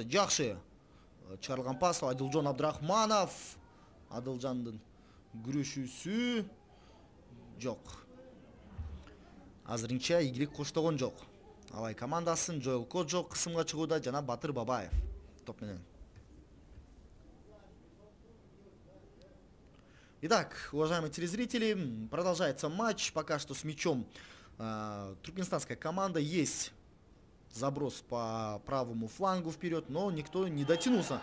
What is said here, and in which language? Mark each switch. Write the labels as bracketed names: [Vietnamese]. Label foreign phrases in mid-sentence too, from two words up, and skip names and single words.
[Kyrgyz] Жакшы чыгарылган пас Адилжон Абдрахманов. Адылжандын күрөшүүсү жок. Азырынча ийгилик коштогон жок. Алай командасын Жоэл Коджо кысымга чыгууда жана Батыр Бабаев топ менен. [Russian] Итак, уважаемые телезрители, продолжается матч. Пока что с мячом туркменстанская команда. Есть заброс по правому флангу вперед, но никто не дотянулся.